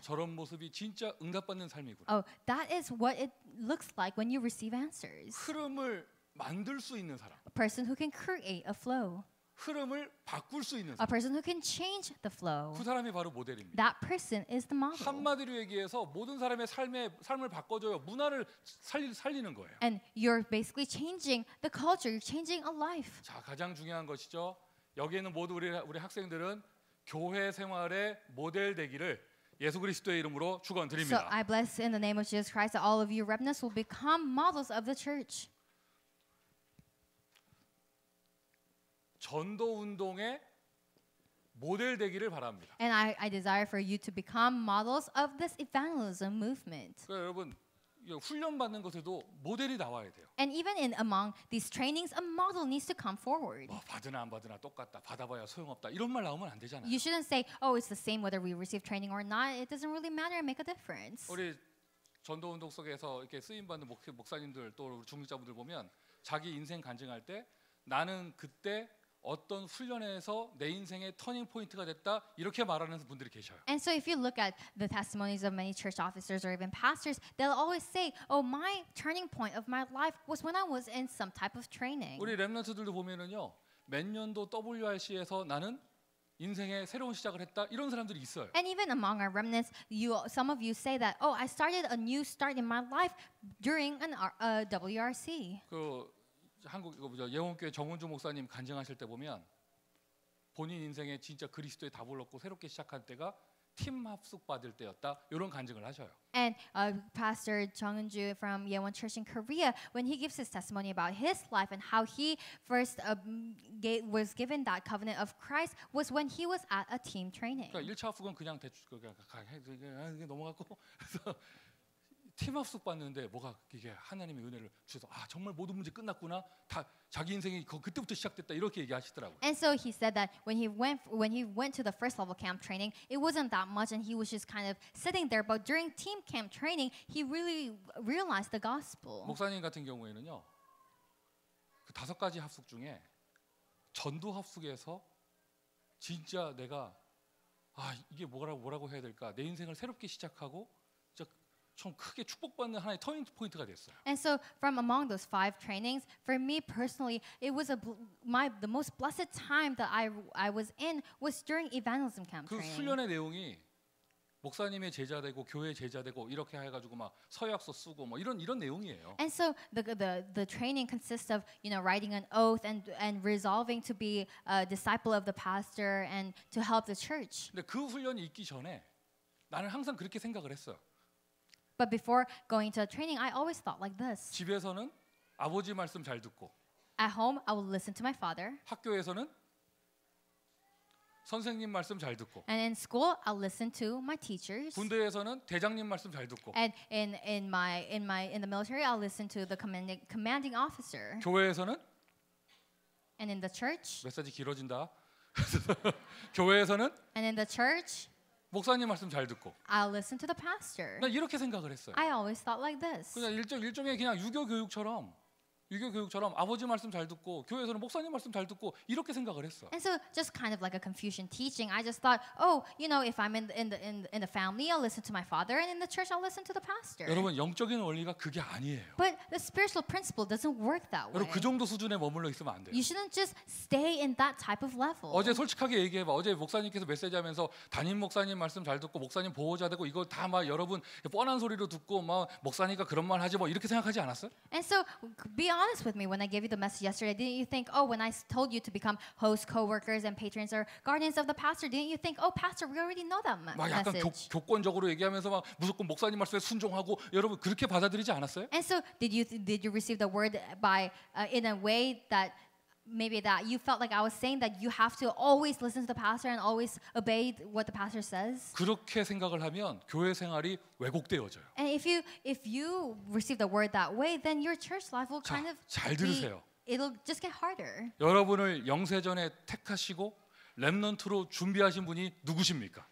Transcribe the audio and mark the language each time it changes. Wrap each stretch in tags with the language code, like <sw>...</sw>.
<ko>저런 모습이 진짜 응답받는 삶이구나.</ko> <en>Oh, that is what it looks like when you receive answers.</en> <ko>흐름을 만들 수 있는 사람.</ko> <en>A person who can create a flow.</en> <ko>흐름을 바꿀 수 있는</ko> <en>A</en> <ko>사람.</ko> <en>person who can change the flow.</en> <ko>그 사람이 바로 모델입니다.</ko> <en>That person is the model.</en> <ko>한마디로 얘기해서 모든 사람의 삶을 바꿔줘요. 문화를 살리는 거예요.</ko> <en>And you're basically changing the culture. You're changing a life.</en> <ko>자, 가장 중요한 것이죠. 여기 있는 모두 우리 학생들은 교회 생활의 모델 되기를 예수 그리스도의 이름으로 축원드립니다.</ko> <en>I bless in the name of Jesus Christ that all of you remnants will become models of the church.</en> <ko>전도 운동의 모델 되기를 바랍니다.</ko> <en>And I desire for you to become models of this evangelism movement.</en> <ko>그러니까 여러분 훈련 받는 것에도 모델이 나와야 돼요.</ko> <en>And even among these trainings, a model needs to come forward.</en> <ko>받으나 안 받으나 똑같다. 받아봐야 소용없다. 이런 말 나오면 안 되잖아요.</ko> <en>You shouldn't say, "Oh, it's the same whether we receive training or not. It doesn't really matter and make a difference."</en> <ko>우리 전도 운동 속에서 이렇게 쓰임 받는 목사님들 또 중직자분들 보면 자기 인생 간증할 때 나는 그때 어떤 훈련에서 내 인생의 터닝 포인트가 됐다 이렇게 말하는 분들이 계셔요.</ko> <en>And so if you look at the testimonies of many church officers or even pastors, they'll always say, "Oh, my turning point of my life was when I was in some type of training."</en> <ko>우리 렘넌트들도 보면은요. 몇 년도 WRC에서 나는 인생의 새로운 시작을 했다 이런 사람들이 있어요.</ko> <en>And even among our remnants, some of you say that, "Oh, I started a new start in my life during a WRC."</en> <ko>그 한국 예원교회 정은주 목사님 간증하실 때 보면 본인 인생에 진짜 그리스도의 답을 얻고 새롭게 시작한 때가 팀 합숙 받을 때였다. 이런 간증을 하셔요.</ko> <en>And Pastor Jung Eun-ju from Yeowon Church in Korea, when he gives his testimony about his life and how he first was given that covenant of Christ, was when he was at a team training.</en> <ko>그러니까 1차 합숙은 그냥 대충 넘어갔고 그래서 팀 합숙 받는데 뭐가 이게 하나님의 은혜를 주셔서 아 정말 모든 문제 끝났구나. 다 자기 인생이 그때부터 시작됐다 이렇게 얘기하시더라고요.</ko> <en>And so he said that when he went to the first level camp training, it wasn't that much, and he was just kind of sitting there. But during team camp training, he really realized the gospel.</en> <ko>목사님 같은 경우에는요, 그 5가지 합숙 중에 전도 합숙에서 진짜 내가 아 이게 뭐라고 해야 될까? 내 인생을 새롭게 시작하고 좀 크게 축복받는 하나의 터닝 포인트가 됐어요.</ko> <en>And so from among those 5 trainings, for me personally, it was the most blessed time that I was in was during evangelism camp</en> <ko>그</ko> <en>training.</en> <ko>훈련의 내용이 목사님의 제자 되고 교회 제자 되고 이렇게 해가지고 막 서약서 쓰고 뭐 이런 내용이에요.</ko> <en>And so the training consists of writing an oath and resolving to be a disciple of the pastor and to help the church.</en> <ko>근데 그 훈련이 있기 전에 나는 항상 그렇게 생각을 했어요.</ko> <en>But before going to training, I always thought like this.</en> <ko>집에서는 아버지 말씀 잘 듣고</ko> <en>At home, I will listen to my father.</en> <ko>학교에서는 선생님 말씀 잘 듣고</ko> <en>And in school, I'll listen to my teachers.</en> <ko>군대에서는 대장님 말씀 잘 듣고</ko> <en>And in the military, I'll listen to the commanding officer.</en> <ko>교회에서는</ko> <en>And in the church,</en> <ko>메시지 길어진다. 교회에서는</ko> <en>and in the church,</en> <ko>목사님 말씀 잘 듣고</ko> <en>I'll listen to the pastor.</en> <ko>난 이렇게 생각을 했어요.</ko> <en>I always thought like this.</en> <ko>그냥 일종의 그냥 유교 교육처럼 아버지 말씀 잘 듣고 교회에서는 목사님 말씀 잘 듣고 이렇게 생각을 했어.</ko> <en>And so just kind of like a Confucian teaching, I just thought, if I'm in the family, I'll listen to my father, and in the church, I'll listen to the pastor.</en> <ko>여러분 영적인 원리가 그게 아니에요.</ko> <en>But the spiritual principle doesn't work that way.</en> <ko>여러분 그 정도 수준에 머물러 있으면 안 돼요.</ko> <en>You shouldn't just stay in that type of level.</en> <ko>어제 솔직하게 얘기해봐. 어제 목사님께서 메시지하면서 담임 목사님 말씀 잘 듣고 목사님 보호자 되고 이거 다 막 여러분 뻔한 소리로 듣고 막 목사니까 그런 말 하지 뭐 이렇게 생각하지 않았어요?</ko> <en>And so be honest with me. When I gave you the message yesterday, didn't you think, when I told you to become hosts, co-workers, and patrons or guardians of the pastor, didn't you think, pastor, we already know that</en> <ko>막 약간</ko> <en>message?</en> <ko>교권적으로 얘기하면서 막 무조건 목사님 말씀에 순종하고 여러분 그렇게 받아들이지 않았어요?</ko> <en>And so did you receive the word by in a way that maybe that you felt like I was saying that you have to always listen to the pastor and always obey what the pastor says?</en> <ko>그렇게 생각을 하면 교회 생활이 왜곡되어져요.</ko> <en>And if you receive the word that way, then your church life will kind of</en> <ko>잘 들으세요.</ko> <en>it'll just get harder.</en> <ko>여러분을 영세전에 택하시고 렘넌트로 준비하신 분이 누구십니까?</ko>